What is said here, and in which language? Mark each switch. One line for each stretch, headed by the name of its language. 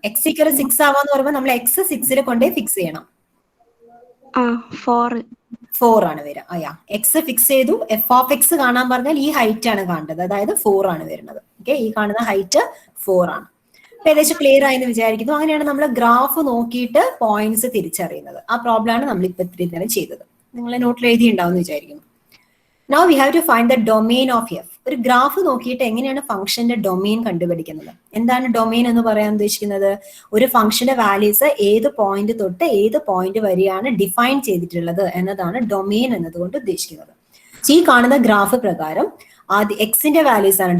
Malayalam: X equal to 6 ആവാന്ന് പറയുമ്പോൾ നമ്മൾ X 6ൽ കൊണ്ടേ ഫിക്സ് ചെയ്യണം. 4 ആണ് വരിക. എക്സ് ഫിക്സ് ചെയ്തു. എഫ് ഓഫ് എക്സ് കാണാൻ പറഞ്ഞാൽ ഈ ഹൈറ്റ് ആണ് കാണേണ്ടത്, അതായത് 4 ആണ് വരുന്നത്. ഓക്കെ, ഈ കാണുന്ന ഹൈറ്റ് 4 ആണ്. ഏകദേശം ക്ലിയർ ആയെന്ന് വിചാരിക്കുന്നു. അങ്ങനെയാണ് നമ്മൾ ഗ്രാഫ് നോക്കിയിട്ട് പോയിന്റ്സ് തിരിച്ചറിയുന്നത്. ആ പ്രോബ്ലം ആണ് നമ്മൾ ഇപ്പൊ ഇത്രയും നേരം ചെയ്തത്. നിങ്ങൾ നോട്ടിൽ എഴുതിയിട്ടുണ്ടാവും എന്ന് വിചാരിക്കുന്നു.
English: Now we have to find the domain of f.
Malayalam: ഒരു ഗ്രാഫ് നോക്കിയിട്ട് എങ്ങനെയാണ് ഫംഗ്ഷന്റെ ഡൊമെയിൻ കണ്ടുപിടിക്കുന്നത്? എന്താണ് ഡൊമെയിൻ എന്ന് പറയാൻ ഉദ്ദേശിക്കുന്നത്? ഒരു ഫംഗ്ഷന്റെ വാല്യൂസ് ഏത് പോയിന്റ് തൊട്ട് ഏത് പോയിന്റ് വരെയാണ് ഡിഫൈൻ ചെയ്തിട്ടുള്ളത് എന്നതാണ് ഡൊമെയിൻ എന്നതുകൊണ്ട് ഉദ്ദേശിക്കുന്നത്. ഈ കാണുന്ന ഗ്രാഫ് പ്രകാരം ആദ്യം എക്സിന്റെ വാല്യൂസ് ആണ്.